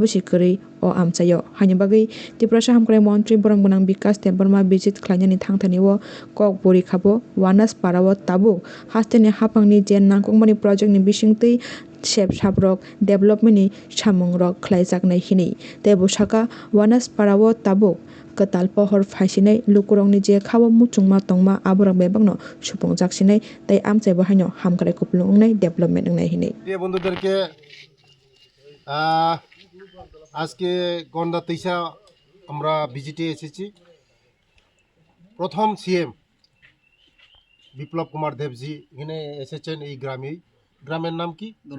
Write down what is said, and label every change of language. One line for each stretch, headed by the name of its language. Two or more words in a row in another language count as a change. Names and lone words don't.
Kok Borok: sikori o amchayo haini bagui Tripura Sahamkrai Montri Boromgonang Bikas Burma visit khlainani thangthaniwo kok bori khabo Wanaspara o tabuk hasteni hapangni je nangkukmani project ni bisingtwi sep saprok development ni samungrok khlaijaknai hini tei busaka Wanaspara o tabuk katal pohor phaisinai lukurokni je khabo muchungma tongma aborok bebakno supungjaksinai tei amchai bo haino hamkrai kupulung wngnai development wngnai hini
Bangla: প্রিয় বন্ধুদেরকে আজকে গন্ডা তৈসা আমরা ভিজিটে এসেছি প্রথম সিএম বিপ্লব কুমার দেবজি এখানে এসেছেন এই গ্রামের নাম কি